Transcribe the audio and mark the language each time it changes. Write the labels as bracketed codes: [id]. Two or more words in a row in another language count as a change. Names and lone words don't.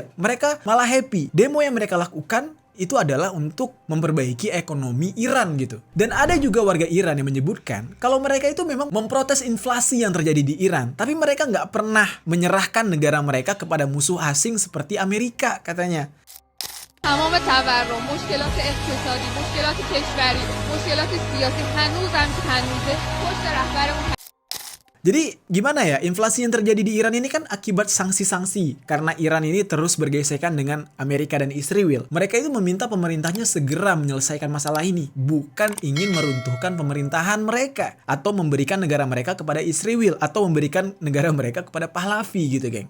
[id] Mereka malah happy. Demo yang mereka lakukan itu adalah untuk memperbaiki ekonomi Iran gitu. Dan ada juga warga Iran yang menyebutkan kalau mereka itu memang memprotes inflasi yang terjadi di Iran, tapi mereka nggak pernah menyerahkan negara mereka kepada musuh asing seperti Amerika katanya. [fa] تمام تورم، مشکلات اقتصادی، مشکلات کشوری، مشکلات سیاسی هنوزم که هنوزه پشت رهبرمون. [id] Jadi gimana ya, inflasi yang terjadi di Iran ini kan akibat sanksi-sanksi. Karena Iran ini terus bergesekan dengan Amerika dan Israel. Mereka itu meminta pemerintahnya segera menyelesaikan masalah ini. Bukan ingin meruntuhkan pemerintahan mereka. Atau memberikan negara mereka kepada Israel. Atau memberikan negara mereka kepada Pahlavi gitu geng.